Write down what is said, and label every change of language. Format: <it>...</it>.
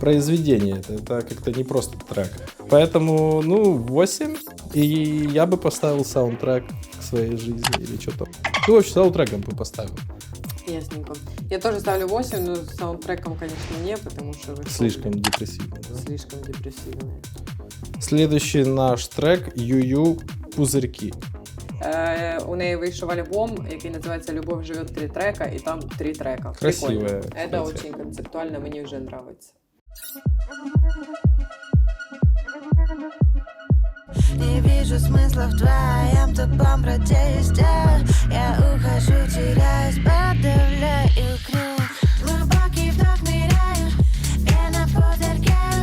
<ru>Произведение, это как-то не просто трек. Поэтому, 8, и я бы поставил саундтрек к своей жизни или что-то. Вообще саундтреком бы поставил. Ясненько. Я тоже ставлю 8, но с саундтреком, конечно, не, потому что... вы Слишком депрессивно. Да? Слишком депрессивные. Следующий наш трек «Ю-Ю Пузырьки».</ru> <uk>У неї вийшов альбом, який називається «Любов живет 3 трека», і там 3 трека.</uk> <ru>Красивая, Прикольно. кстати. Это очень концептуально,</ru> <uk>мені вже</uk> <ru>нравится. Не вижу смысла в твоем тупом протесте. Я ухожу, теряюсь, подавляю крик. Глубокий вдох, ныряю, пена в пузырьке.</ru>